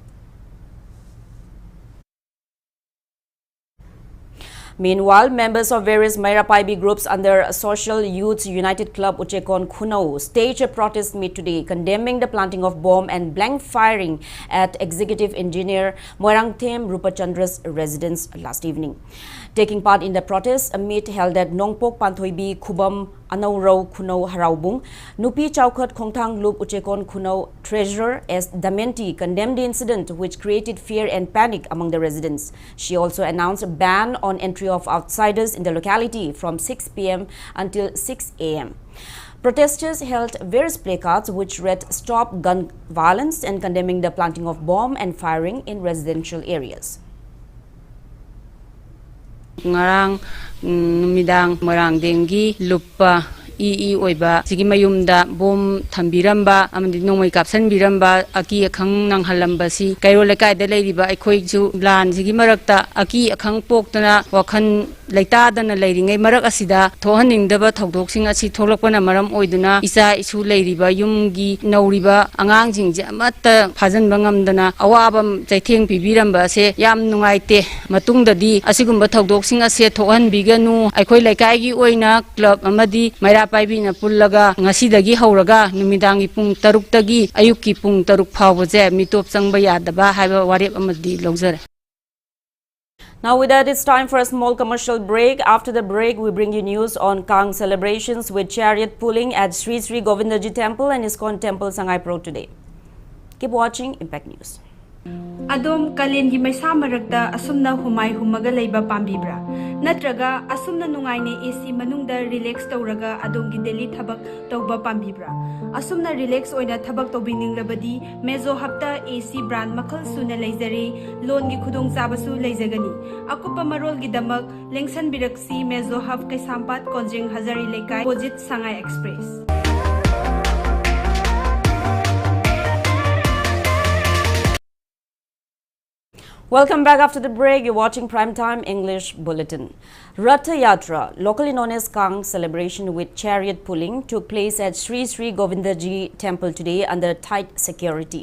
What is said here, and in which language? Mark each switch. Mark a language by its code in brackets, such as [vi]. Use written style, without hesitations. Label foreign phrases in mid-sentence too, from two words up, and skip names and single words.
[en] Meanwhile, members of various Meira Paibi groups under Social Youth United Club Uchekon Kunau staged a protest meet today condemning the planting of bomb and blank firing at Executive Engineer Moirangtem Rupachandra's residence last evening. Taking part in the protest, a meet held at Nongpok Panthoibi Kubam Anaurau Kunau Haraubung, Nupi Chaukat Khongthang Loop Uchekon Kunau Treasurer S. Damenti condemned the incident, which created fear and panic among the residents. She also announced a ban on entry of outsiders in the locality from 6 p.m. until 6 a.m. Protesters held various placards which read "Stop Gun Violence" and condemning the planting of bomb and firing in residential areas. [mni] Ngarang numidang Moirangdenggi lupa oiba sigi mayumda bom thambiramba amadi nongmai kapsan biramba aki akhang nang halamba si kairo lekai da leiriba aikhoi ju lan sigi marakta aki akhang poktana wakhan leita dana leiringai marak asida thohaning daba thodok asi tholakpana maram oiduna isa isu leiriba yumgi nauriba angang jingje amatta phajan bangamdana awabam chaitheng pibiramba se yam nungaite matungdadi asigumba thodok ase thohan biganu aikhoi lekai gi oina club amadi Meira Paibi na pullaga ngasidagi hauraga numidangi pung taruk tagi ayukki pung taruk phawje mitop changba yadaba haiba warep amadi logzare. [en] Now with that, it's time for a small commercial break. After the break, we bring you news on Kang celebrations with chariot pulling at Sri Sri Govindaji Temple and ISKCON Temple Sangay Pro today. Keep watching Impact News. [mni] Adom kalengi maisa maragda asumna humay humaga leiba pambibra natraga asumna nungaine AC manungda relax tawraga adongi daily thabak tawba pambibra asumna relax oina thabak tawbiningrabadi mezo hapta [en] AC brand [mni] makhal suna leizare loan gi khudong chabasu leizagani akupa marol gi damak lengsan biraksi mezo hap kai sampat konjeng hazari lekai opposite Sangay Express. [en] Welcome back after the break. You're watching Primetime English Bulletin. Ratha Yatra, locally known as Kang celebration with chariot pulling, took place at Sri Sri Govindaji Temple today under tight security.